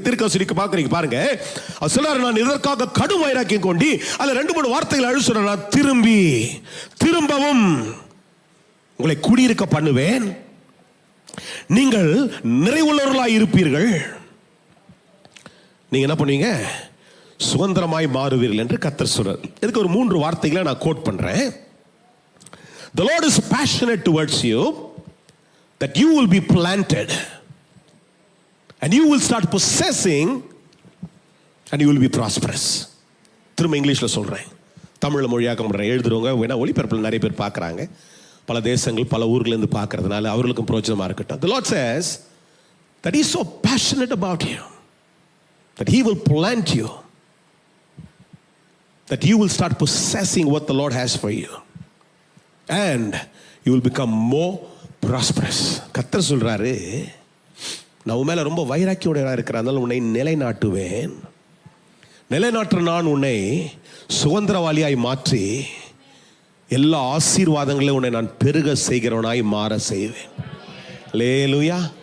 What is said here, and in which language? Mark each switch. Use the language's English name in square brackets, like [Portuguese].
[Tamil] தீர்க்கதரிசிக்கு பார்க்கறீங்க பாருங்க. அவர் சொல்றாரு, நான் இதற்காக கடும் வைராக்கியம் கொண்டு, அதுல 2-3 வார்த்தைகள் அழு சொல்றாரு, நான் திரும்பவும் உங்களை குடியிருக்க பண்ணுவேன், நீங்கள் நிறைவுள்ளவர்களாய் இருப்பீர்கள், நீங்க என்ன பண்ணுவீங்க, சுதந்திரமாய் மாறுவீர்கள் என்று கர்த்தர் சொல்றார். இதுக்கு ஒரு 3 வார்த்தைகளை நான் கோட் பண்றேன். [English] The Lord is passionate towards you, that you will be planted and you will start possessing and you will be prosperous. [Tamil] திரும்ப இங்கிலீஷ்ல சொல்றேன், தமிழ்ல மொழியாக்கம் பண்றேன். எழுதுறவங்க வேணா ஒளிபரப்பில் நிறைய பேர் பார்க்கறாங்க, பல தேசங்கள் பல ஊர்ல இருந்து பார்க்கறதுனால அவர்களுக்கும் பிரயோஜனமா இருக்கட்டும். [English] The Lord says that he is so passionate about you, that he will plant you, that you will start possessing what the Lord has for you, and you will become more prosperous. [Tamil] கர்த்தர் சொல்றாரு, நான் உன் மேல ரொம்ப வைராக்கியோட இருக்கிறனால உன்னை நிலைநாட்டுவேன், நிலைநாட்டுற நான் உன்னை சுதந்திரவாளியாய் மாற்றி எல்லா ஆசீர்வாதங்களையும் உன்னை நான் பெருக செய்கிறவனாய் மாற செய்வேன். அல்லேலூயா.